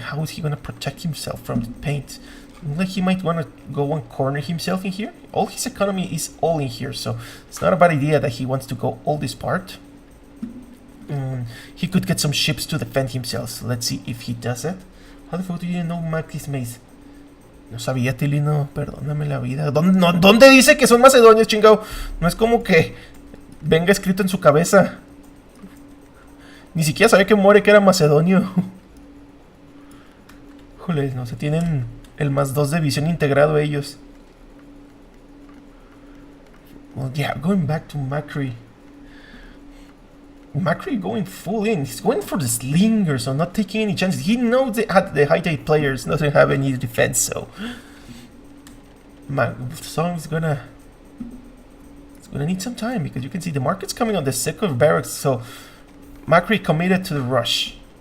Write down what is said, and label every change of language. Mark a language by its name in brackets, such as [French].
[English] How is he gonna protect himself from the paint? Like he might wanna go and corner himself in here. All his economy is all in here, so it's not a bad idea that he wants to go all this part. He could get some ships to defend himself. So let's see if he does it. How the fuck do you know Macri's maze? [Spanish] No sabía, Tilino. Perdóname la vida. ¿Dónde dice que son macedonios, chingado? No es como que venga escrito en su cabeza. Ni siquiera sabía que muere que era macedonio. Joder, no se tienen el +2 de visión integrado ellos. [English] Well, yeah, going back to Macri. Macri going full in. He's going for the slinger, so not taking any chances. He knows the high tide players doesn't have any defense, so Song is gonna need some time, because you can see the market's coming on the second barracks, so Macri committed to the rush.